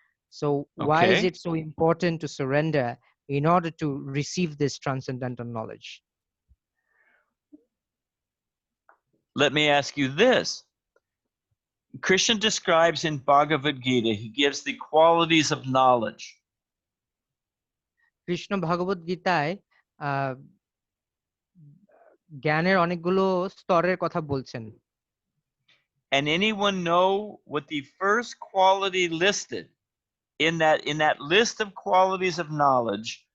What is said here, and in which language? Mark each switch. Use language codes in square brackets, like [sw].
[en] So why is it so important to surrender in order to receive this transcendental knowledge? Let me ask you this. Krishna describes in Bhagavad Gita, he gives the qualities of knowledge. [bn] Krishna Bhagavad Gitaয় জ্ঞানের অনেকগুলো স্তরের কথা বলছেন। [en] And anyone know what the first quality listed in that list of qualities of knowledge?